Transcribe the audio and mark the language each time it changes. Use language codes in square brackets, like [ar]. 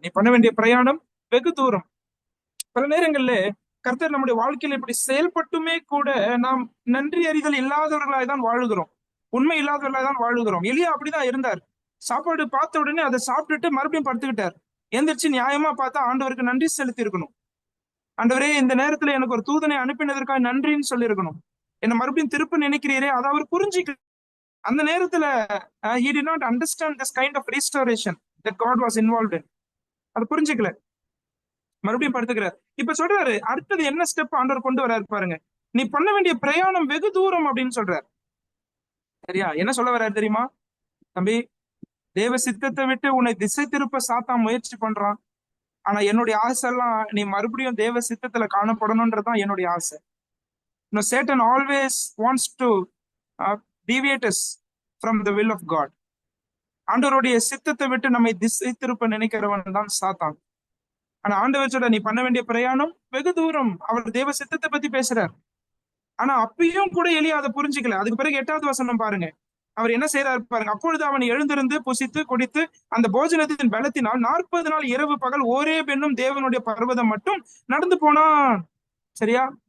[ta] நீ பண்ண வேண்டிய பிரயாணம் வெகு தூரம். பல நேரங்கள்ல கர்த்தர் நம்முடைய வாழ்க்கையில இப்படி செயல்பட்டுமே கூட நாம் நன்றி அறிதல் இல்லாதவர்களாய் தான் வாழுகிறோம், உண்மை இல்லாதவர்களாய் தான் வாழுகிறோம். எலியா அப்படிதான் இருந்தார். சாப்பாடு பார்த்த உடனே அதை சாப்பிட்டுட்டு மறுபடியும் படுத்துக்கிட்டார். எந்திரிச்சு நியாயமா பார்த்தா ஆண்டவருக்கு நன்றி செலுத்தி இருக்கணும். ஆண்டவரே, இந்த நேரத்துல எனக்கு ஒரு தூதனை அனுப்பினதற்காக நன்றின்னு சொல்லி இருக்கணும். என்ன மறுபடியும் திருப்ப நினைக்கிறீரே, அதை அவர் புரிஞ்சுக்க. அந்த நேரத்துல [en] he did not understand this kind of restoration that God was involved in. [ta] அது புரிஞ்சுக்கல, மறுபடியும் படுத்துக்கிறார். இப்ப சொல்றாரு, அடுத்தது என்ன ஸ்டெப் ஆண்டவர் கொண்டு வர்றாரு பாருங்க. நீ பண்ண வேண்டிய பிரயாணம் வெகு தூரம் அப்படின்னு சொல்றாரு. சரியா? என்ன சொல்ல வர்றாரு தெரியுமா? தம்பி, தேவ சித்தத்தை விட்டு உன்னை திசை திருப்ப சாத்தான் முயற்சி பண்றான். ஆனா என்னுடைய ஆசை எல்லாம் நீ மறுபடியும் தேவ சித்தத்துல காணப்படணும்ன்றதுதான் என்னுடைய ஆசை. [en] Satan always wants to deviate us from the will of God. [ta] ஆண்டவருடைய சித்தத்தை விட்டு நம்மை திசை திருப்ப நினைக்கிறவன் தான் சாத்தான். ஆனா ஆண்டவர் சொல்ற, நீ பண்ண வேண்டிய பிரயாணம் வெகு தூரம். அவர் தேவ சித்தத்தை பத்தி பேசுறார். ஆனா அப்பயும் கூட எலியா அதை புரிஞ்சுக்கல. அதுக்கு பிறகு 8வது வசனம் பாருங்க. அவர் என்ன செய்யறாரு பாருங்க. அப்பொழுது அவன் எழுந்திருந்து புசித்து குடித்து அந்த போஜனத்தின் பலத்தினால் 40 நாள் இரவு பகல் ஓரேப் என்னும் தேவனுடைய பர்வதம் மட்டும் நடந்து போனான். சரியா?